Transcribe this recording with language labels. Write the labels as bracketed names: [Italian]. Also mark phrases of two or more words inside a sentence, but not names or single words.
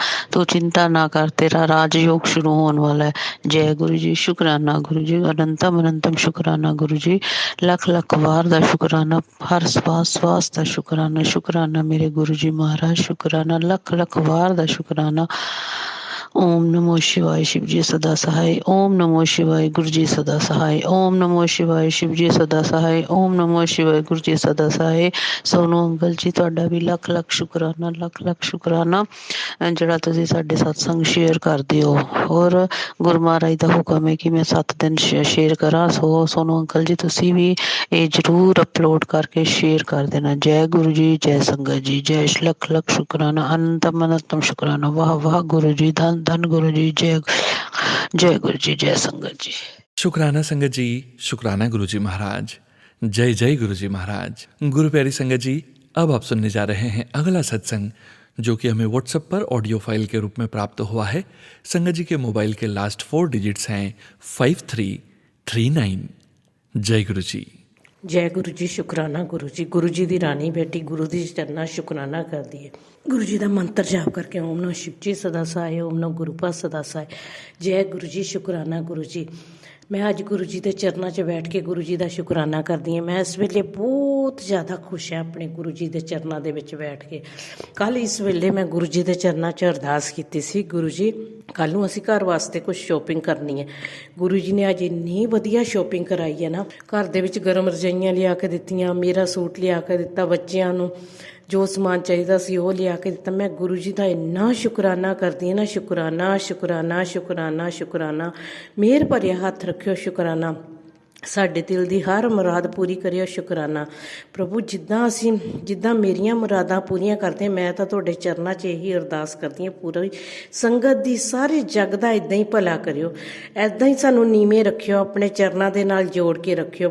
[Punjabi] ਤੂੰ ਚਿੰਤਾ ਨਾ ਕਰ, ਤੇਰਾ ਰਾਜਯੋਗ ਸ਼ੁਰੂ ਹੋਣ ਵਾਲਾ ਹੈ। ਜੈ ਗੁਰੂ ਜੀ, ਸ਼ੁਕਰਾਨਾ ਗੁਰੂ ਜੀ। ਅਨੰਤਮ ਅਨੰਤਮ ਸ਼ੁਕਰਾਨਾ ਗੁਰੂ ਜੀ। ਲੱਖ ਲੱਖ ਵਾਰ ਦਾ ਸ਼ੁਕਰਾਨਾ, ਹਰ ਸਵਾਸ ਦਾ ਸ਼ੁਕਰਾਨਾ। ਸ਼ੁਕਰਾਨਾ ਮੇਰੇ ਗੁਰੂ ਜੀ ਮਹਾਰਾਜ, ਸ਼ੁਕਰਾਨਾ ਲੱਖ ਲੱਖ ਵਾਰ ਦਾ ਸ਼ੁਕਰਾਨਾ। [Hindi] ओम नमो शिवाय, शिव जी सदा सहाय। ओम नमो शिवाय, गुरु जी सदा सहाय। ओम नमो शिवाय, शिव जी सदा सहाय। ओम नमो शिवाय, गुरु जी सदा सहाय। [Punjabi] सोनू अंकल जी, ਤੁਹਾਡਾ ਵੀ ਲੱਖ ਲੱਖ ਸ਼ੁਕਰਾਨਾ, ਲੱਖ ਲੱਖ ਸ਼ੁਕਰਾਨਾ ਜਿਹੜਾ ਤੁਸੀਂ ਸਾਡੇ ਸਤਸੰਗ ਸ਼ੇਅਰ ਕਰਦੇ ਹੋ। ਔਰ ਗੁਰੂ ਮਹਾਰਾਜ ਦਾ ਹੁਕਮ ਹੈ ਕਿ ਮੈਂ 7 ਦਿਨ ਸ਼ੇਅਰ ਕਰਾਂ। ਸੋ ਸੋਨੂ ਅੰਕਲ ਜੀ, ਤੁਸੀਂ ਵੀ ਇਹ ਜ਼ਰੂਰ ਅਪਲੋਡ ਕਰਕੇ ਸ਼ੇਅਰ ਕਰ ਦੇਣਾ। ਜੈ ਗੁਰੂ ਜੀ, ਜੈ ਸੰਗਤ ਜੀ, ਜੈ ਲੱਖ ਲੱਖ ਸ਼ੁਕਰਾਨਾ, ਅਨੰਤਮ ਅਨੰਤਮ ਸ਼ੁਕਰਾਨਾ। ਵਾਹ ਵਾਹ ਗੁਰੂ ਜੀ, ਧੰਨ ਧੰਨ गुरु जी। जय गुरु जी, जय संगत जी। [Hindi] शुक्राना संगत जी, शुक्राना गुरु जी महाराज। जय जय गुरु जी महाराज। गुरु प्यारी संगत जी, अब आप सुनने जा रहे हैं अगला सत्संग जो कि हमें व्हाट्सएप पर [English] audio file [Hindi] के रूप में प्राप्त हुआ है। संगत जी के मोबाइल के [English] last 4 digits [Hindi] हैं 5339। जय गुरु जी। जय गुरु जी, शुकराना गुरु जी। गुरु जी की रानी बेटी गुरु जी चरना शुकराना करती है। गुरु जी का मंत्र जाप करके ओम नमः शिव जी सदा सहाय, ओम नमः गुरुपा सदा सहाय। जय गुरु जी, शुकराना गुरु जी। [Punjabi] ਮੈਂ ਅੱਜ ਗੁਰੂ ਜੀ ਕੇ ਚਰਣੋਂ 'ਚ ਬੈਠ ਕੇ ਗੁਰੂ ਜੀ ਕਾ ਸ਼ੁਕਰਾਨਾ ਕਰਤੀ ਹਾਂ। ਮੈਂ ਇਸ ਵੇਲੇ ਬਹੁਤ ਜ਼ਿਆਦਾ ਖੁਸ਼ ਹਾਂ ਅਪਨੇ ਗੁਰੂ ਜੀ ਕੇ ਚਰਣੋਂ ਕੇ ਵਿਚ ਬੈਠ ਕੇ। ਕਲ ਇਸ ਵੇਲੇ ਮੈਂ ਗੁਰੂ ਜੀ ਕੇ ਚਰਣੋਂ 'ਚ ਅਰਦਾਸ ਕੀ ਸੀ, ਗੁਰੂ ਜੀ ਕਲ ਨੂੰ ਅਸੀਂ ਘਰ ਵਾਸਤੇ ਕੁਝ ਸ਼ਾਪਿੰਗ ਕਰਨੀ ਹੈ। ਗੁਰੂ ਜੀ ਨੇ ਅੱਜ ਇੰਨੀ ਵਧੀਆ ਸ਼ਾਪਿੰਗ ਕਰਾਈ ਹੈ ਨਾ। ਘਰ ਦੇ ਵਿਚ ਗਰਮ ਰਜਾਈਆਂ ਲਿਆ ਕੇ ਦਿੱਤੀਆਂ, ਮੇਰਾ ਸੂਟ ਲਿਆ ਕੇ ਦਿੱਤਾ, ਬੱਚੀਆਂ ਨੂੰ ਜੋ ਸਮਾਨ ਚਾਹੀਏ ਸੀ ਵੋ ਲਿਆ ਕੇ ਦਿੱਤਾ। ਮੈਂ ਗੁਰੂ ਜੀ ਕਾ ਇੰਨਾ ਸ਼ੁਕਰਾਨਾ ਕਰਤੀ ਹਾਂ ਨਾ। ਸ਼ੁਕਰਾਨਾ ਸ਼ੁਕਰਾਨਾ ਸ਼ੁਕਰਾਨਾ ਸ਼ੁਕਰਾਨਾ। ਮੇਹਰ ਭਰਿਆ ਹੱਥ ਰੱਖਿਓ ਸ਼ੁਕਰਾਨਾ। ਸਾਡੇ ਦਿਲ ਦੀ ਹਰ ਮੁਰਾਦ ਪੂਰੀ ਕਰਿਓ शुकराना। प्रभु ਜਿੱਦਾਂ ਮੇਰੀਆਂ ਮੁਰਾਦਾਂ ਪੂਰੀਆਂ ਕਰਦੇ, ਮੈਂ ਤਾਂ ਤੁਹਾਡੇ ਚਰਨਾਂ 'ਚ ਇਹੀ ਅਰਦਾਸ ਕਰਦੀ ਹਾਂ। ਪੂਰੀ ਸੰਗਤ ਦੀ ਸਾਰੇ ਜਗ ਦਾ ਇਦਾਂ ਹੀ ਭਲਾ ਕਰਿਓ, ਇਦਾਂ ਹੀ ਸਾਨੂੰ ਨੀਵੇਂ ਰੱਖਿਓ, ਆਪਣੇ ਚਰਨਾਂ ਦੇ ਨਾਲ ਜੋੜ ਕੇ ਰੱਖਿਓ।